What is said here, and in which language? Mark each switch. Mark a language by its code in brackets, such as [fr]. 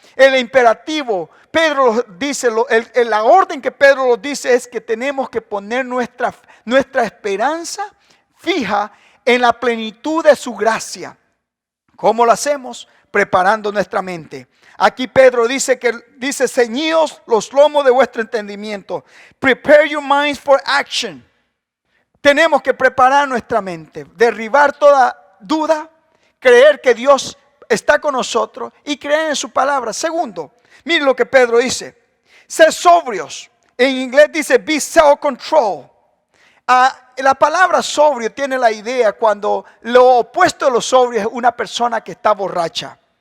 [es] El imperativo, Pedro dice, la orden que Pedro lo dice es que tenemos que poner nuestra esperanza fija en la plenitud de su gracia. ¿Cómo lo hacemos? Preparando nuestra mente. Aquí Pedro dice, ceñíos los lomos de vuestro entendimiento. [en] Prepare your minds for action. [es] Tenemos que preparar nuestra mente, derribar toda duda, creer que Dios está con nosotros y creer en su palabra. Segundo, mire lo que Pedro dice. Sed sobrios. En inglés dice [en] be self-control. [es] La palabra sobrio tiene la idea cuando lo opuesto de lo sobrio es una persona que está borracha.